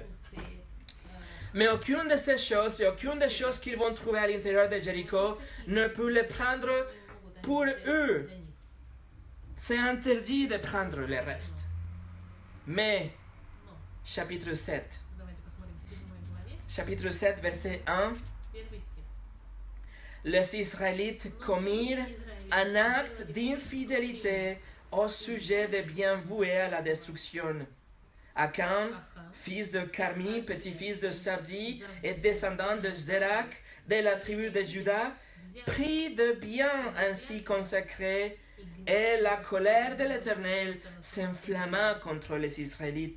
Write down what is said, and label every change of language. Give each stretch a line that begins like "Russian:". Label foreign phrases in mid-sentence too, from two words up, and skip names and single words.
French: Mais aucune de ces choses et aucune des choses qu'ils vont trouver à l'intérieur de Jéricho ne peut les prendre pour eux. C'est interdit de prendre le reste. Mais, chapitre 7,
Russian: Давайте посмотрим в 7 главе,
French: chapitre 7, verset 1,
Russian: 1 стих.
French: les Israélites commirent un acte d'infidélité au sujet des biens voués à la destruction. Achan, fils de Carmi, petit-fils de Sabdi et descendant de Zérak, de la tribu de Juda, prit de biens ainsi consacrés et la colère de l'Éternel s'enflamma contre les Israélites.